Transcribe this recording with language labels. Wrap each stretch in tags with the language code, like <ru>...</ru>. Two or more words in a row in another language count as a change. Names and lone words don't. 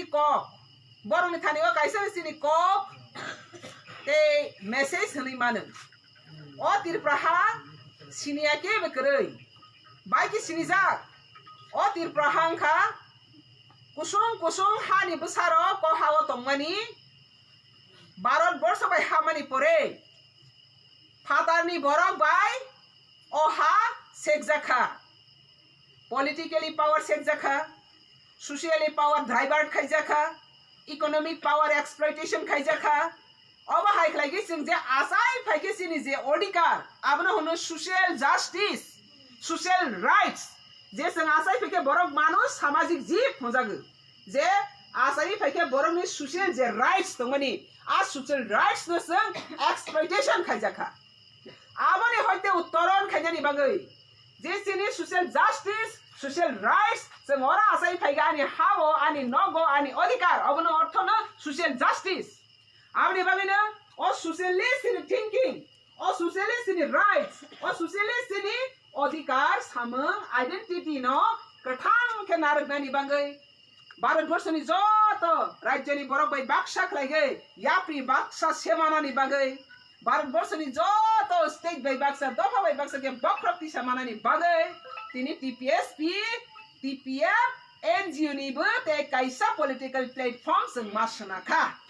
<trp>kok borong ni thani o kaisa na sini kok te message hali manu o tirpraha sinia ke bekrei bai ki sinija o tirprahang kha kusung hani besaro ko hawo tongmani Bharat borsho bai hamani pore fatarni borok bai o ha sekjakha</trp> <en>politically power</en> <trp>sekjakha</trp> <en>socially power driver</en> <trp>khaijakha</trp> <en>economic power exploitation</en> <trp>khaijakha Oba haik lagi sing je asai phaike sini je odikar abna hono</trp> <en>social justice social rights</en> <trp>je sing asai phaike borok manus samajik jib hojagu je asai phaike borok ni social je rights tongmani a</trp> <en>social rights</en> <trp>no sing exploitation khaijakha abani hoite uttoron khaijani bagai je sini</trp> <en>social justice social rights</en> <trp>sing ora asai phaike ani hawo ani nogo ani odikar abno ortho na</trp> <en>social justice</en> <trp>Abni bagina o</trp> <en>socialist in thinking</en> <trp>o</trp> <en>socialist in rights</en> <trp>o</trp> <en>socialist in</en> <trp>odikar samang identity no kathang ke naragani bangai Bharat Borsho ni joto rajya ni borok bai baksa khlaigai yapri baksa semana ni bagai Bharat Borsho ni joto state bai baksa dofa bai baksa ke bakrapti semana ni bagai tini TPSP TPF NGO ni bo te kaisa</trp> <en>political platform</en> <trp>sing masana kha</trp>